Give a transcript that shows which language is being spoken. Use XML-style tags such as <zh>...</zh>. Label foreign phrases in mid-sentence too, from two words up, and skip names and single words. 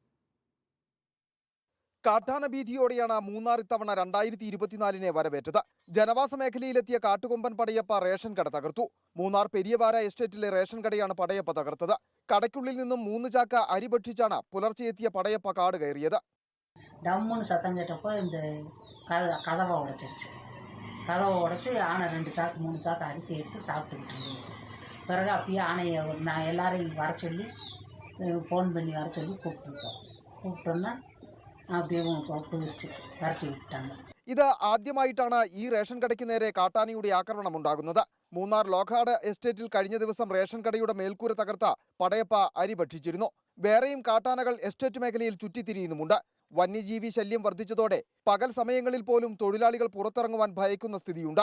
<ml>കാട്ടാന ഭീതിയോടെയാണ് മൂന്നാർ ഇത്തവണ 2024 വരവേറ്റത്. ജനവാസ മേഖലയിലെത്തിയ കാട്ടുകൊമ്പൻ പടയപ്പ റേഷൻ കട തകർത്തു. മൂന്നാർ പെരിയവാര എസ്റ്റേറ്റിലെ റേഷൻ കടയാണ് പടയപ്പ തകർത്തത്. കടയ്ക്കുള്ളിൽ നിന്നും 3 ചാക്ക് അരി ഭക്ഷിച്ചാണ് പുലർച്ചെ എത്തിയ പടയപ്പ കാട് കയറിയത്.</ml> <ta>டம்முன்னு சத்தம் கேட்டப்போ இந்த கதவை உடைச்சிருச்சு. கதவை உடைச்சி ஆனை 2 சாக்கு 3 சாக்கு அரிசி எடுத்து சாப்பிட்டுக்கிட்டு இருந்துச்சு. பிறகு அப்பயே ஆனையை நான் எல்லாரையும் வர சொல்லி ஃபோன் பண்ணி வர சொல்லி கூப்பிட்டோன்னா அப்படியே போயிடுச்சு, விரட்டி വിട്ടാണ്.</ta> <ml>ഇത് ആദ്യമായിട്ടാണ് ഈ റേഷൻ കടയ്ക്ക് നേരെ കാട്ടാനയുടെ ആക്രമണം ഉണ്ടാകുന്നത്. മൂന്നാർ ലോക്കാട് എസ്റ്റേറ്റിൽ കഴിഞ്ഞ ദിവസം റേഷൻ കടയുടെ മേൽക്കൂര തകർത്ത പടയപ്പ അരി ഭക്ഷിച്ചിരുന്നു. വേറെയും കാട്ടാനകൾ എസ്റ്റേറ്റ് മേഖലയിൽ ചുറ്റിത്തിരിയുന്നുമുണ്ട്. വന്യജീവി ശല്യം വർദ്ധിച്ചതോടെ പകൽ സമയങ്ങളിൽ പോലും തൊഴിലാളികൾ പുറത്തിറങ്ങുവാൻ ഭയക്കുന്ന സ്ഥിതിയുണ്ട്.</ml>